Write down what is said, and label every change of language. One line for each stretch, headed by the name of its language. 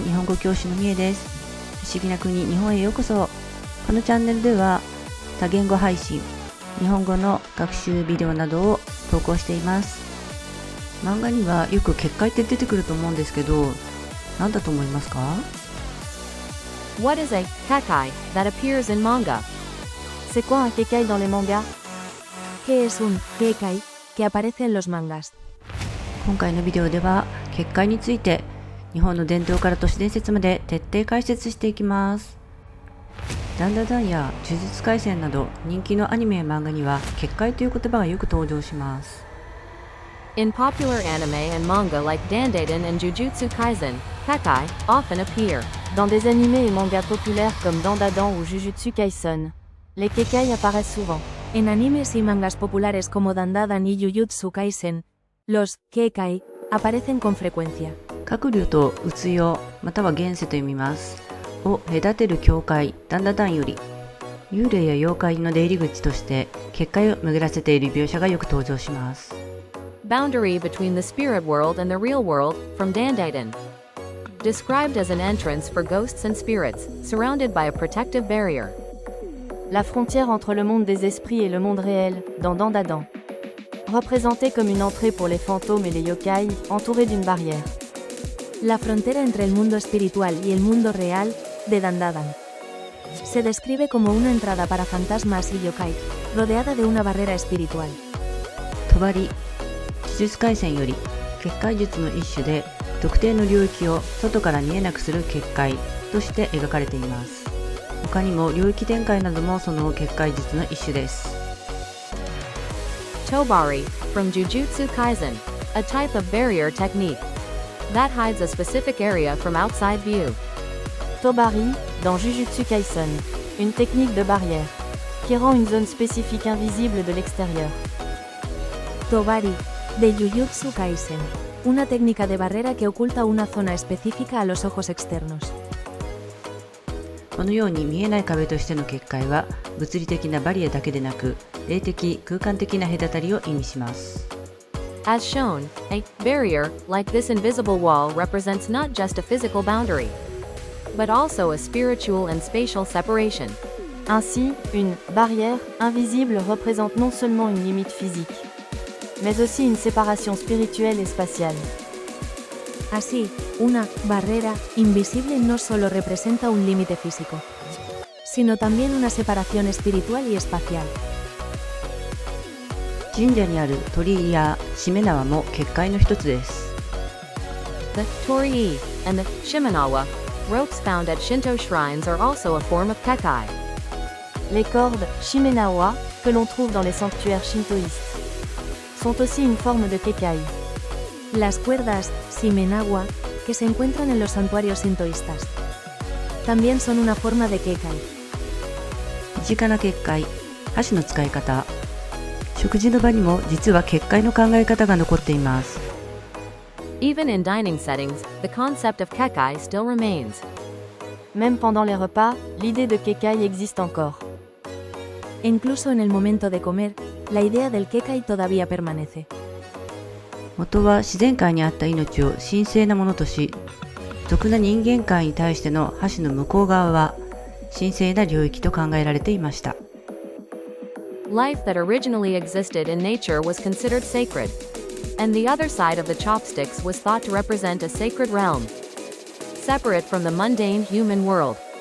Japanese: 日本語教師のみえです。不思議な国日本へようこそ。このチャンネルでは多言語配信、日本語の学習ビデオなどを投稿しています。漫画にはよく結界って出てくると思うんですけど、何だと思いますか？
English: What is a kekai that appears in manga?
French: C'est quoi un kekai dans les mangas?
Spanish: ¿Qué es un kekai que aparece en los mangas?
Japanese: 今回のビデオでは結界について日本の伝統から都市伝説まで徹底解説していきます。ダンダダンや呪術廻戦など人気のアニメや漫画には結界という言葉がよく登場します。
English: In popular anime and manga like Dandadan and Jujutsu Kaisen, kekai often appear.
French: Dans des animés et mangas populaires comme Dandadan ou Jujutsu Kaisen, les kekai apparaissent souvent.
Spanish: En animes y mangas populares como Dandadan y Jujutsu Kaisen, los kekai aparecen con frecuencia.
Japanese: 各流と鬱用または現世と読みます。を隔てる境界ダンダダンより幽霊や妖怪の出入り口として結界を巡らせている描写がよく登場します。
English: Boundary between the spirit world and the real world, from Dandadan. Described as an entrance for ghosts and spirits, surrounded by a protective barrier.
French: La frontière entre le monde des esprits et le monde réel, dans Dandadan. Représentée comme une entrée pour les fantômes et les yokai, entourée d'une barrière.
Spanish: La frontera entre el mundo espiritual y el mundo real, de Dandadan. Se describe como una entrada para fantasmas y yokai, rodeada de una barrera espiritual.
Japanese: 帳、呪術廻戦より結界術の一種で特定の領域を外から見えなくする結界として描かれています。他にも領域展開などもその結界術の一種です。
English: Tobari, from Jujutsu Kaisen, a type of barrier technique that hides a specific area from outside view.
French: Tobari, dans Jujutsu Kaisen, une technique de barrière, qui rend une zone spécifique invisible de l'extérieur.
Spanish: Tobari, de Jujutsu Kaisen, una técnica de barrera que oculta una zona específica a los ojos externos.
Japanese: このように見えない壁としての結界は物理的なバリアだけでなく霊的空間的な隔たりを意味します。
English: As shown, a barrier, like this invisible wall, represents not just a physical boundary, but also a spiritual and spatial separation.
French: Ainsi, une barrière invisible représente non seulement une limite physique, mais aussi une séparation spirituelle et spatiale.
Spanish: Así, una barrera invisible no solo representa un límite físico, sino también una separación espiritual y espacial.
Japanese: 神社にある鳥居やしめ縄も結界の一つです。
English: The torii and the shimenawa, ropes found at Shinto shrines, are also a form of kekai.
French: Les cordes shimenawa, que l'on trouve dans les sanctuaires shintoïstes, sont aussi une forme de kekai.
Spanish: Las cuerdas shimenawa, que se encuentran en los santuarios sintoístas, también son una forma de kekai.
Japanese: 身近な結界、箸の使い方。食事の場にも実は結界の考え方が残っています。
English: Even in dining settings, the concept of kekai still remains.
French: Même pendant les repas, l'idée de kekai existe encore.
Spanish: Incluso en el momento de comer, la idea del kekai todavía permanece.
Japanese: 元は自然界にあった命を神聖なものとし、俗な人間界に対しての箸の向こう側は神聖な領域と考えられていました。
English: Life that originally existed in nature was considered sacred, and the other side of the chopsticks was thought to represent a sacred realm, separate from the mundane human world.